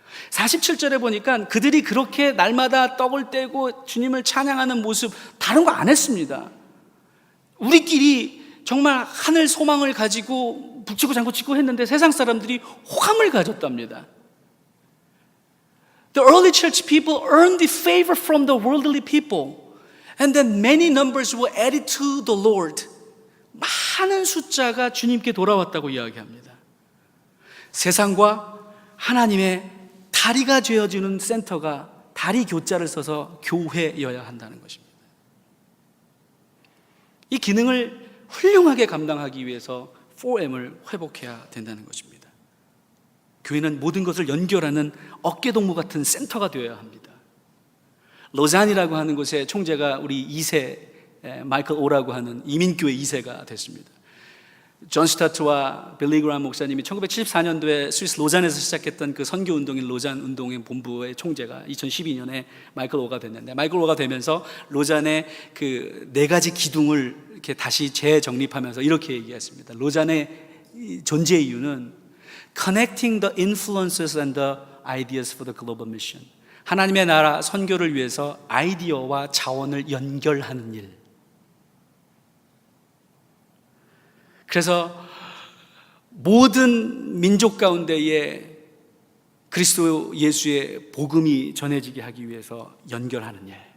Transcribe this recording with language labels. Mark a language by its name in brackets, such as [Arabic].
[Korean] 47절에 보니까 그들이 그렇게 날마다 떡을 떼고 주님을 찬양하는 모습 다른 거 안 했습니다. 우리끼리 정말 하늘 소망을 가지고 북치고 장구치고 했는데 세상 사람들이 호감을 가졌답니다. [English] The early church people earned the favor from the worldly people, and then many numbers were added to the Lord. [Korean] 많은 숫자가 주님께 돌아왔다고 이야기합니다. 세상과 하나님의 다리가 되어주는 센터가 다리 교자를 써서 교회여야 한다는 것입니다. 이 기능을 훌륭하게 감당하기 위해서 4M을 회복해야 된다는 것입니다. 교회는 모든 것을 연결하는 어깨동무 같은 센터가 되어야 합니다. 로잔이라고 하는 곳의 총재가 우리 2세 마이클 오라고 하는 이민교회 2세가 됐습니다. 존 스타트와 빌리 그라함 목사님이 1974년도에 스위스 로잔에서 시작했던 그 선교 운동인 로잔 운동의 본부의 총재가 2012년에 마이클 오가 됐는데, 마이클 오가 되면서 로잔의 그 4가지 기둥을 이렇게 다시 재정립하면서 이렇게 얘기했습니다. 로잔의 존재 이유는 [English] Connecting the influences and the ideas for the global mission. [Korean] 하나님의 나라 선교를 위해서 아이디어와 자원을 연결하는 일. 그래서 모든 민족 가운데에 그리스도 예수의 복음이 전해지게 하기 위해서 연결하는 일.